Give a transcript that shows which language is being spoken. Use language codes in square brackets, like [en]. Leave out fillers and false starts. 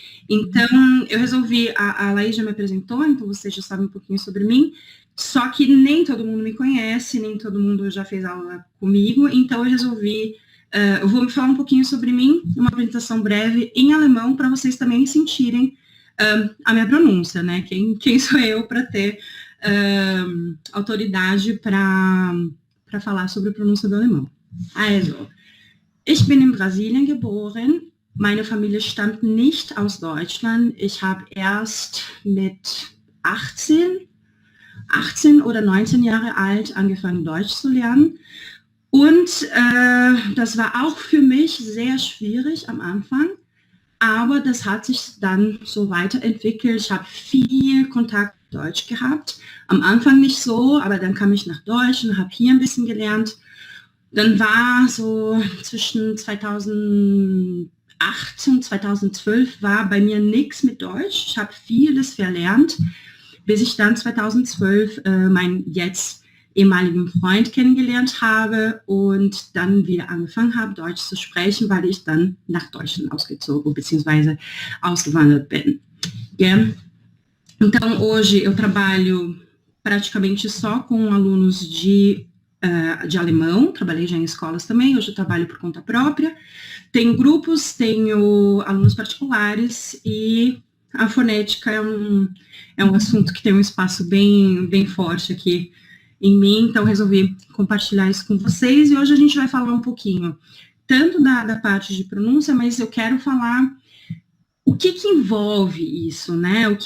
[pt] Então, eu resolvi, a Laís já me apresentou, então vocês já sabem um pouquinho sobre mim, só que nem todo mundo me conhece, nem todo mundo já fez aula comigo, então eu resolvi, eu vou falar um pouquinho sobre mim, uma apresentação breve em alemão, para vocês também sentirem a minha pronúncia, né? Quem sou eu para ter autoridade para falar sobre a pronúncia do alemão. [de] Also, ich bin in Brasilien geboren. Meine Familie stammt nicht aus Deutschland. Ich habe erst mit 18 oder 19 Jahre alt angefangen, Deutsch zu lernen. Und das war auch für mich sehr schwierig am Anfang. Aber das hat sich dann so weiterentwickelt. Ich habe viel Kontakt mit Deutsch gehabt. Am Anfang nicht so, aber dann kam ich nach Deutsch und habe hier ein bisschen gelernt. Dann war so zwischen 2008 und 2012 war bei mir nichts mit Deutsch. Ich habe vieles verlernt, bis ich dann 2012 meinen jetzt ehemaligen Freund kennengelernt habe und dann wieder angefangen habe, Deutsch zu sprechen, weil ich dann nach Deutschland ausgezogen bzw. ausgewandert bin. Yeah. [pt] Então, hoje eu trabalho praticamente só com alunos de alemão, trabalhei já em escolas também, hoje eu trabalho por conta própria, tenho grupos, tenho alunos particulares e a fonética é um assunto que tem um espaço bem forte aqui em mim, então resolvi compartilhar isso com vocês e hoje a gente vai falar um pouquinho tanto da parte de pronúncia, mas eu quero falar o que envolve isso, né?